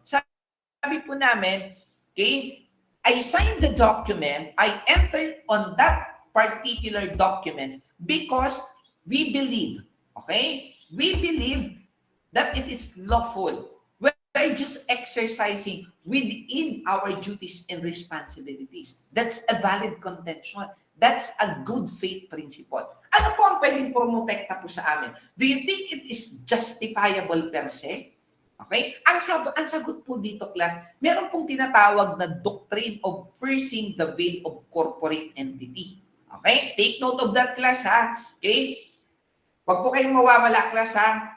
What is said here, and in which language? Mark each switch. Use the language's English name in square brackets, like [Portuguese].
[Filipino] Sabi po namin, [English] okay, I signed the document, I entered on that particular document because we believe, okay, we believe that it is lawful. We're just exercising within our duties and responsibilities. That's a valid contention. That's a good faith principle. [Filipino] Ano po ang pwedeng promotekta po sa amin? [English] Do you think it is justifiable per se? Okay? [Filipino] Ang sagot po dito, class, meron pong tinatawag na [English] doctrine of piercing the veil of corporate entity. [Filipino] Okay? [English] Take note of that, class, ha? Okay? [Filipino] Huwag po kayong mawawala, class, ha?